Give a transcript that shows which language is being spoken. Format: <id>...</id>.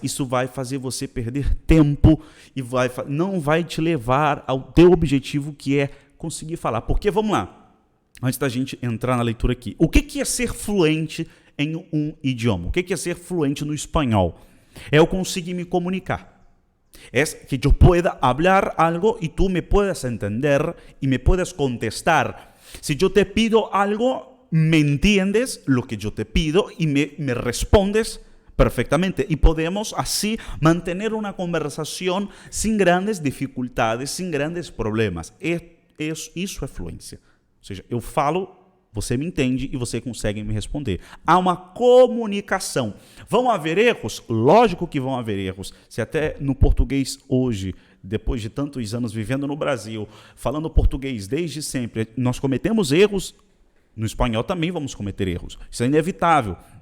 <pt>Isso vai fazer você perder tempo e não vai te levar ao teu objetivo, que é conseguir falar. Porque, vamos lá, antes da gente entrar na leitura aqui, o que é ser fluente em um idioma? O que é ser fluente no espanhol? É eu conseguir me comunicar.</pt> <es>Es que yo pueda hablar algo y tú me puedas entender y me puedas contestar. Si yo te pido algo, me entiendes lo que yo te pido y me respondes perfectamente. Y podemos así mantener una conversación sin grandes dificultades, sin grandes problemas.</es> <pt>Isso é fluência. Ou seja, eu falo, você me entende e você consegue me responder. Há uma comunicação. Vão haver erros? Lógico que vão haver erros. Se até no português hoje, depois de tantos anos vivendo no Brasil, falando português desde sempre, nós cometemos erros, no espanhol também vamos cometer erros. Isso é inevitável.</pt>